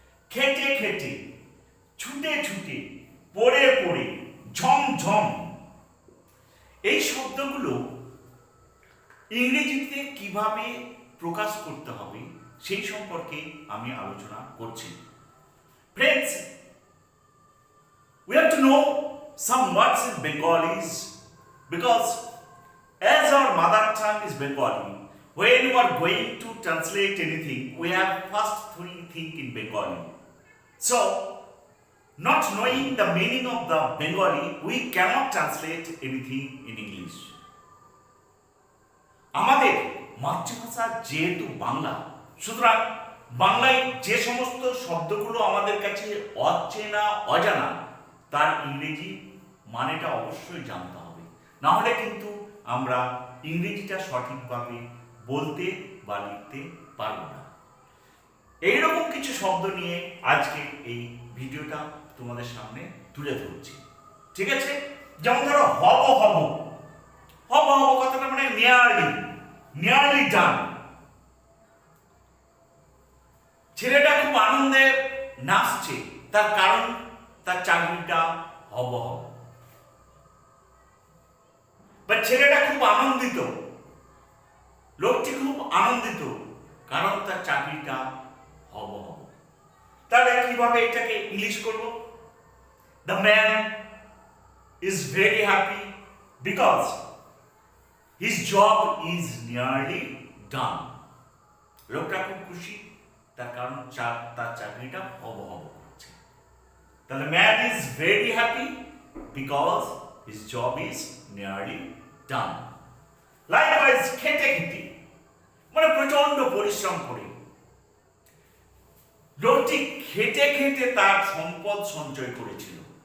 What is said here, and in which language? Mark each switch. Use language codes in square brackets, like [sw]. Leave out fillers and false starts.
[bn] খেটে খেটে, ছুটে ছুটে, পড়ে পড়ে, ঝম ঝম। এই শব্দগুলো ইংরেজিতে কিভাবে প্রকাশ করতে হবে সেই সম্পর্কে আমি আলোচনা করছি। [en] Friends, we have to know some words in Bengalis because as our mother tongue is Bengali, when you are going to translate anything, we have first to think in Bengali. So, not knowing the meaning of the Bengali, we cannot translate anything in English. [bn] আমাদের মাতৃভাষা যেহেতু বাংলা, সুতরাং বাংলায় যে সমস্ত শব্দগুলো আমাদের কাছে অচেনা অজানা, তার ইংরেজি মানেটা অবশ্যই জানতে হবে, না হলে কিন্তু আমরা ইংরেজিটা সঠিকভাবে বলতে বা লিখতে পারব না। এইরকম কিছু শব্দ নিয়ে আজকে এই ভিডিওটা তোমাদের সামনে তুলে ধরছি, ঠিক আছে? যেমন ধরো হব হব। হব হব কথাটা মানে [en] Nearly done. [bn] ছেলেটা খুব আনন্দে নাচছে, তার কারণ তার চাকরিটা হব হব। বা ছেলেটা খুব আনন্দিত, লোকটি খুব আনন্দিত, কারণ তার চাকরিটা হব হব। তাহলে কিভাবে এটাকে ইংলিশ করব? [en] The man is very happy because his job is nearly done. [bn] লোকটা খুব খুশি, তার কারণ তার চাকরিটা হব হব করছে। তাহলে [en] man is very happy because his job is nearly done. Likewise, [bn] খেটে খেটে মানে প্রচন্ড পরিশ্রম করে। লোকটি খেটে খেটে তার সম্পদ সঞ্চয় করেছিল।